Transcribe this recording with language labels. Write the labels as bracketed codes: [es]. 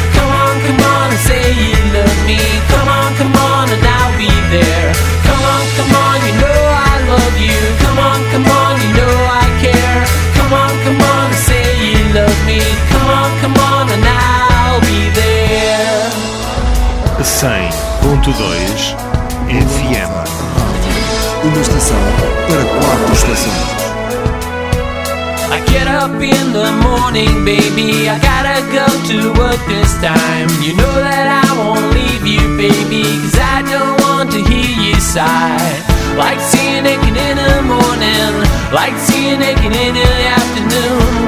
[en] Come on, come on, and say you love me. Come on, come on, there. Come on, come on, you know I love you. Come on, come on, you know I care. Come on, come on, and say you love me. Come on, come on, and I'll be there. 100.2 FM. [pt] Uma estação para 4 estações. [en] I get up in the morning, baby, I gotta go to work this time. You know that I won't leave you, baby, 'cause I don't want to hear you sigh. like seeing naked in the morning, like seeing naked in the afternoon.